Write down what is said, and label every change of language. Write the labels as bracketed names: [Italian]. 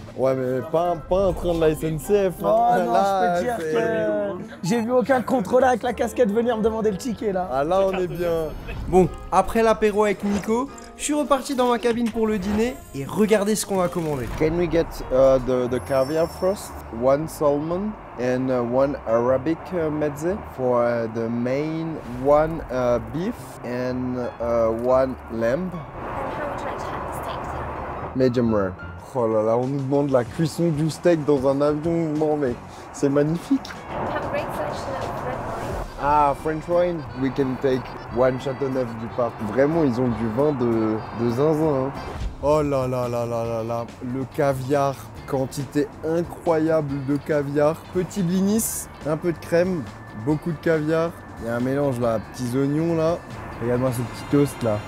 [French] Ouais, mais pas un train de la SNCF. Oh hein. non, Là, je peux dire c'est- que j'ai vu aucun contrôleur avec la casquette venir me demander le ticket là. Ah là, on est bien. Bon, après l'apéro avec Nico, je suis reparti dans ma cabine pour le dîner et regardez ce qu'on va commander. [English] Can we get the caviar first? One salmon and one Arabic mezze for the main, one beef and one lamb. And how would you like to have the steak then? Medium rare. [French] Oh là là, on nous demande la cuisson du steak dans un avion. Non mais c'est magnifique. [English] We have a great selection of red wine. Ah, French wine, we can take one Châteauneuf du Pape. [French] Vraiment, ils ont du vin de zinzin. Hein. Oh là là là là là là, le caviar, quantité incroyable de caviar. Petit blinis, un peu de crème, beaucoup de caviar. Il y a un mélange là, petits oignons là. Regarde-moi ce petit toast là.